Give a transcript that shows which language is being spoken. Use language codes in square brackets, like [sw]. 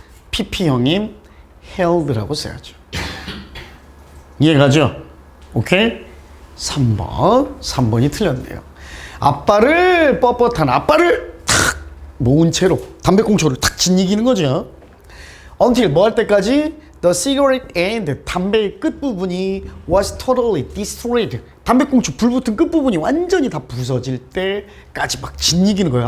[ko] PP 형님 held라고 써야죠. 이해가죠? 오케이? 3번이 틀렸네요. 앞발을 뻣뻣한 앞발을 탁 모은 채로 담배꽁초를 탁 짓이기는 거죠. Until 뭐 할 때까지? [en] The cigarette end, [ko] 담배의 끝부분이 [en] was totally destroyed. [ko] 담배꽁초 불 붙은 끝부분이 완전히 다 부서질 때까지 막 짓이기는 거예요.